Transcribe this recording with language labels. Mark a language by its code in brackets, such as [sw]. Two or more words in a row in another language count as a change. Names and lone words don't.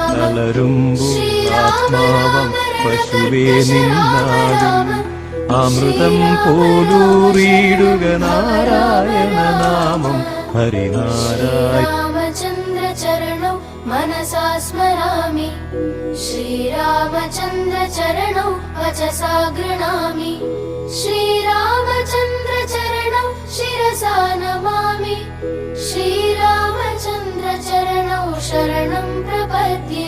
[ml] വളരുമ്പോൾ ആത്മാവം പശുവേ നിന്നാടും അമൃതം പോലൂറിയിടുക നാരായണ നാമം ഹരിനാരായണ. [sa] रामचन्द्र चरणौ मनसा स्मरामि, श्रीरामचन्द्र चरणौ वचसा गृह्णामि, श्रीरामचन्द्र चरणौ शिरसा नमामि, श्रीरामचन्द्र चरणौ शरणं प्रपद्ये।